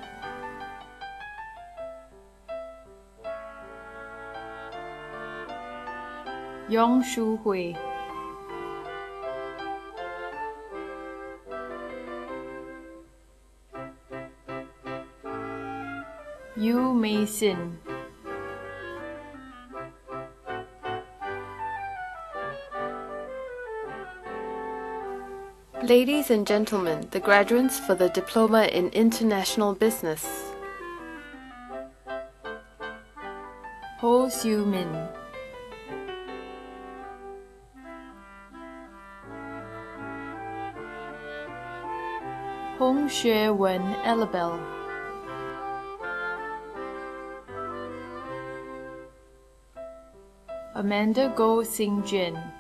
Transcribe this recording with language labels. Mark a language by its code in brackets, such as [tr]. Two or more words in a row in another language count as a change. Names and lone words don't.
[en] Yong Shu Hui Yu Mei Sin Ladies and gentlemen, the graduates for the Diploma in International Business. Ho Siu Min Hong Xue Wen Elabel Amanda Go Sing Jin